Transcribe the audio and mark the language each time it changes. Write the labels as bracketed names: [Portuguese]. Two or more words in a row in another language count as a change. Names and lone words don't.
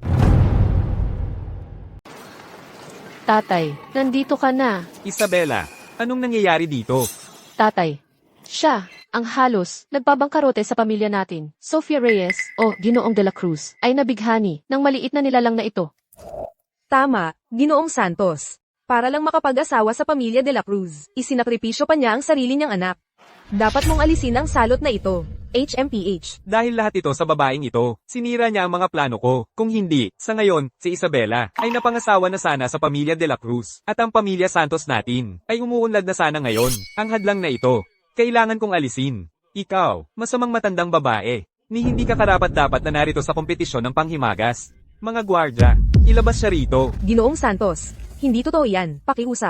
[Filipino] Tatay, nandito ka na. Isabela, Anong nangyayari dito? Tatay. Siya, ang halos, nagpabangkarote sa pamilya natin. Sofia Reyes, o Ginoong de la Cruz, ay nabighani ng maliit na nilalang na ito. Tama, Ginoong Santos. Para lang makapag-asawa sa pamilya de la Cruz, isinakripisyo pa niya ang sarili niyang anak. Dapat mong alisin ang salot na ito. HMPH. Dahil lahat ito sa babaeng ito, sinira niya ang mga plano ko. Kung hindi, sa ngayon, si Isabela ay napangasawa na sana sa pamilya de la Cruz. At ang pamilya Santos natin ay umuunlad na sana ngayon. Ang hadlang na ito, kailangan kong alisin. Ikaw, masamang matandang babae, ni hindi ka karapat-dapat na narito sa kompetisyon ng panghimagas. Mga gwardya, ilabas siya rito. Ginoong Santos. Hindi totoo yan. Pakiusap.